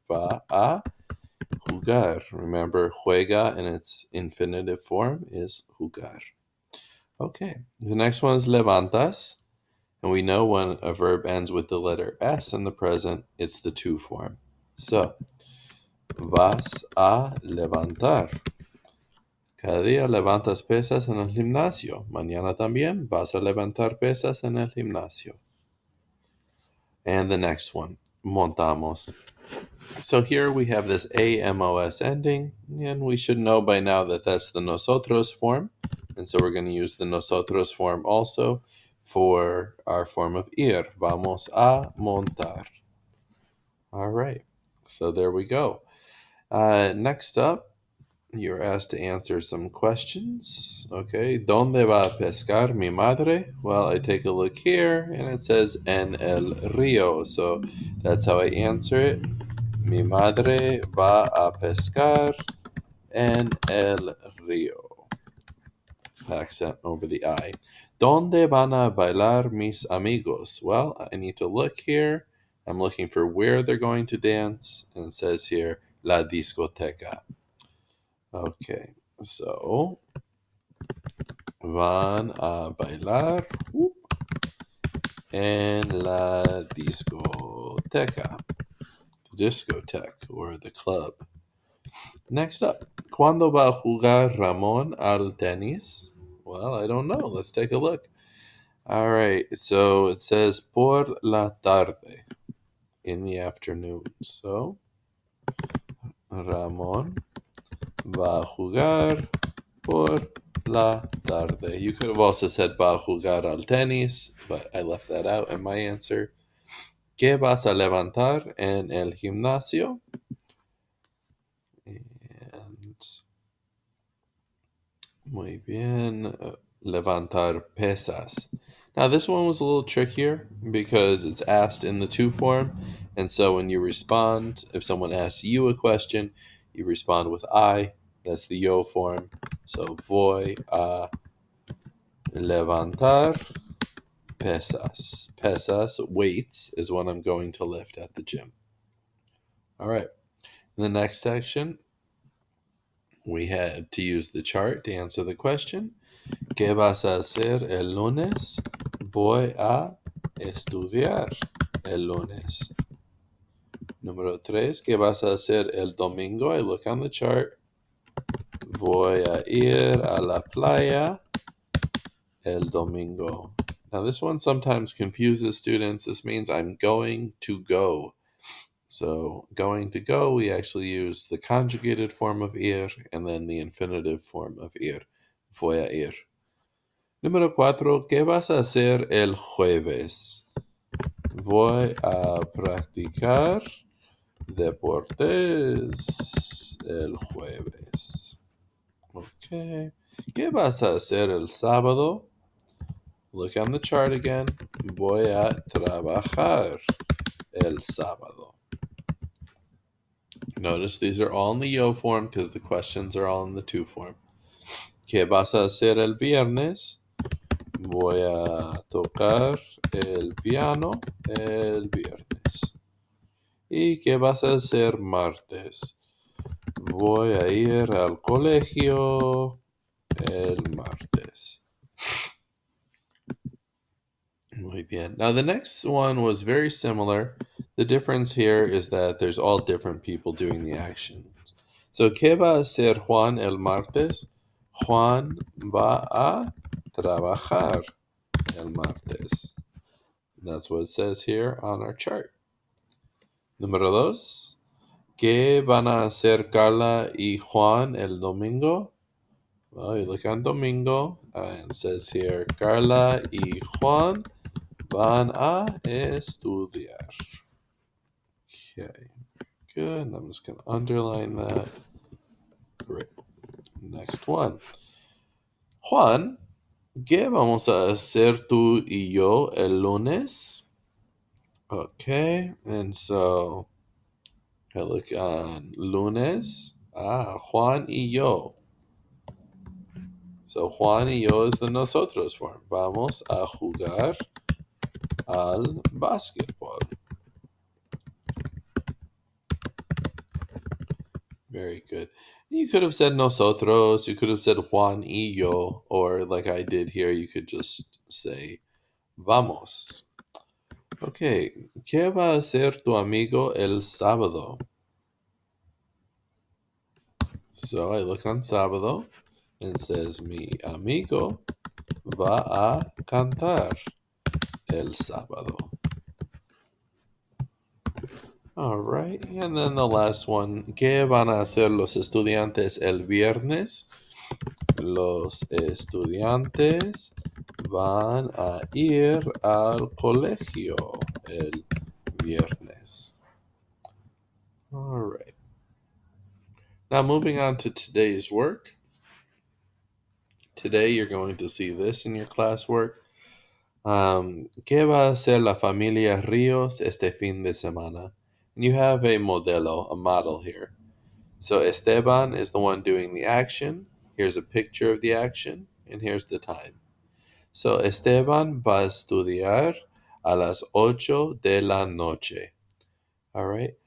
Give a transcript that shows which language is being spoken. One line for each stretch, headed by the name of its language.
Spanish: Va a jugar.
English: Remember, juega in its infinitive form is jugar. Okay, the next one is levantas, and we know when a verb ends with the letter S in the present, it's the to form.
Spanish: So, vas a levantar. Cada día levantas pesas en el gimnasio. Mañana también vas a levantar pesas en el gimnasio.
English: And the next one, montamos. So here we have this AMOS ending, and we should know by now that that's the nosotros form. And so we're going to use the nosotros form also for our form of ir.
Spanish: Vamos a montar.
English: All right, so there we go. Next up, you're asked to answer some questions. Okay,
Spanish: ¿Dónde va a pescar mi madre?
English: Well, I take a look here and it says
Spanish: en el río.
English: So that's how I answer it.
Spanish: Mi madre va a pescar en el río.
English: Accent over the I.
Spanish: ¿Dónde van a bailar mis amigos?
English: Well, I need to look here. I'm looking for where they're going to dance. And it says here, la discoteca. Okay, so
Spanish: van a bailar en la discoteca,
English: the discotheque or the club. Next up,
Spanish: ¿cuándo va a jugar Ramón al tenis?
English: Well, I don't know. Let's take a look. All right, so it says
Spanish: por la tarde,
English: in the afternoon.
Spanish: So Ramón va a jugar por la tarde.
English: You could have also said
Spanish: va a jugar al tenis,
English: but I left that out in my answer.
Spanish: ¿Qué vas a levantar en el gimnasio? And muy bien, levantar pesas.
English: Now this one was a little trickier because it's asked in the to form, and so when you respond, if someone asks you a question, you respond with I. That's the yo form. So
Spanish: voy a levantar pesas.
English: Pesas, weights, is what I'm going to lift at the gym. All right. In the next section, we had to use the chart to answer the question.
Spanish: ¿Qué vas a hacer el lunes? Voy a estudiar el lunes. Número 3. ¿Qué vas a hacer el domingo?
English: I look on the chart.
Spanish: Voy a ir a la playa el domingo.
English: Now, this one sometimes confuses students. This means I'm going to go. So, going to go, we actually use the conjugated form of ir and then the infinitive form of ir.
Spanish: Voy a ir. Número 4. ¿Qué vas a hacer el jueves? Voy a practicar deportes el jueves. Okay. ¿Qué vas a hacer el sábado?
English: Look on the chart again.
Spanish: Voy a trabajar el sábado.
English: Notice these are all in the yo form because the questions are all in the to form.
Spanish: ¿Qué vas a hacer el viernes? Voy a tocar el piano el viernes. ¿Y qué vas a hacer martes? Voy a ir al colegio el martes. Muy bien.
English: Now the next one was very similar. The difference here is that there's all different people doing the action.
Spanish: So, ¿qué va a hacer Juan el martes? Juan va a trabajar el martes.
English: That's what it says here on our chart.
Spanish: Número dos. ¿Qué van a hacer Carla y Juan el domingo?
English: Well, you look on domingo, and it says here,
Spanish: Carla y Juan van a estudiar.
English: Okay, good. I'm just going to underline that. Great. Next one.
Spanish: Juan, ¿qué vamos a hacer tú y yo el lunes?
English: Okay, and so I look on lunes. Juan y yo. So Juan y yo is the nosotros form.
Spanish: Vamos a jugar al básquetbol.
English: Very good. You could have said nosotros, you could have said Juan y yo, or like I did here, you could just say vamos.
Spanish: Okay, ¿qué va a hacer tu amigo el sábado?
English: So I look on sábado, and it says
Spanish: mi amigo va a cantar el sábado.
English: All right, and then the last one,
Spanish: ¿qué van a hacer los estudiantes el viernes? Los estudiantes van a ir al colegio el viernes.
English: All right. Now moving on to today's work. Today you're going to see this in your classwork.
Spanish: ¿Qué va a hacer la familia Ríos este fin de semana?
English: And you have a modelo, a model here. So Esteban is the one doing the action. Here's a picture of the action, and here's the time. So
Spanish: Esteban va a estudiar a las 8 de la noche.
English: All right.